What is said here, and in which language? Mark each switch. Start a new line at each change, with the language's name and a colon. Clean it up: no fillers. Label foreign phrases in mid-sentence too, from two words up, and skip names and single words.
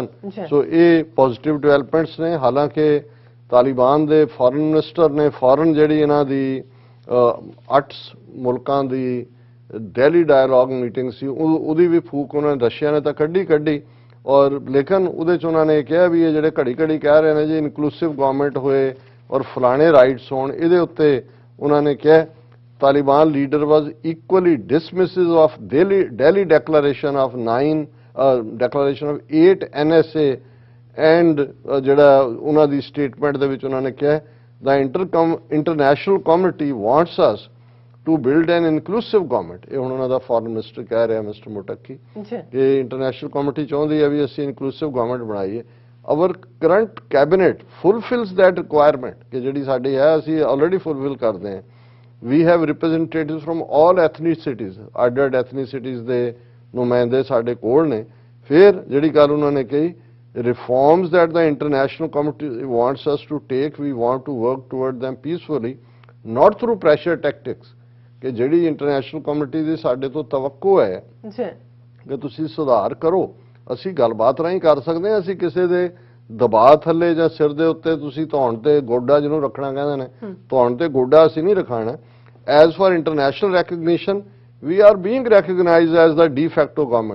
Punjabi: ਸੋ ਇਹ
English: positive developments
Punjabi: ਨੇ। ਹਾਲਾਂਕਿ ਤਾਲਿਬਾਨ ਦੇ
English: foreign minister
Punjabi: ਨੇ ਫੋਰਨ ਜਿਹੜੀ ਇਹਨਾਂ ਦੀ 8 ਮੁਲਕਾਂ ਦੀ ਦਿੱਲੀ
English: dialogue meeting
Punjabi: ਸੀ ਉਹਦੀ ਵੀ ਫੂਕ ਉਹਨਾਂ ਨੇ ਰਸ਼ੀਆ ਨੇ ਤਾਂ ਕੱਢੀ
Hindi: और लेकिन
Punjabi: ਉਹਦੇ 'ਚ ਉਹਨਾਂ ਨੇ ਕਿਹਾ ਵੀ ਇਹ ਜਿਹੜੇ ਘੜੀ ਕਹਿ ਰਹੇ ਨੇ ਜੀ
English: inclusive government
Punjabi: ਹੋਏ ਔਰ ਫਲਾਣੇ ਰਾਈਟਸ ਹੋਣ, ਇਹਦੇ ਉੱਤੇ ਉਹਨਾਂ ਨੇ ਕਿਹਾ
English: Taliban leader was equally dismissive of Delhi declaration of 8 NSA and
Punjabi: ਜਿਹੜਾ ਉਹਨਾਂ ਦੀ ਸਟੇਟਮੈਂਟ ਦੇ ਵਿੱਚ ਉਹਨਾਂ ਨੇ ਕਿਹਾ
English: the international community wants us to build an inclusive government।
Punjabi: ਇਹ ਹੁਣ ਉਹਨਾਂ ਦਾ
English: foreign minister
Punjabi: ਕਹਿ ਰਿਹਾ ਮਿਸਟਰ ਮੁਟੱਕੀ ਕਿ
English: international community
Punjabi: ਚਾਹੁੰਦੀ ਹੈ ਵੀ ਅਸੀਂ
English: inclusive government
Punjabi: ਬਣਾਈਏ।
English: our current cabinet fulfills that requirement
Punjabi: ਕਿ ਜਿਹੜੀ ਸਾਡੀ ਹੈ ਅਸੀਂ
English: already fulfill
Punjabi: ਕਰਦੇ ਹਾਂ।
English: We have representatives from all ethnicities,
Punjabi: ਅੱਡ ethnicities ਦੇ ਨੁਮਾਇੰਦੇ ਸਾਡੇ ਕੋਲ ਨੇ। ਫਿਰ ਜਿਹੜੀ ਗੱਲ ਉਹਨਾਂ ਨੇ ਕਹੀ
English: reforms that the international community wants us to take, we want to work toward them peacefully, not through pressure tactics।
Punjabi: ਕਿ ਜਿਹੜੀ
English: international community
Punjabi: ਦੀ ਸਾਡੇ ਤੋਂ ਤਵੱਕੋ ਹੈ ਕਿ ਤੁਸੀਂ ਸੁਧਾਰ ਕਰੋ, ਅਸੀਂ ਗੱਲਬਾਤ ਰਾਹੀਂ ਕਰ ਸਕਦੇ ਹਾਂ। ਅਸੀਂ ਕਿਸੇ ਦੇ ਦਬਾਅ ਥੱਲੇ ਜਾਂ ਸਿਰ ਦੇ ਉੱਤੇ ਤੁਸੀਂ ਧੌਣ ਤੇ ਗੋਡਾ ਜਿਹਨੂੰ ਰੱਖਣਾ ਕਹਿੰਦੇ ਨੇ, ਧੌਣ ਤੇ ਗੋਡਾ ਅਸੀਂ ਨਹੀਂ ਰਖਾਣਾ।
English: as for international recognition we are being recognized as the de facto government.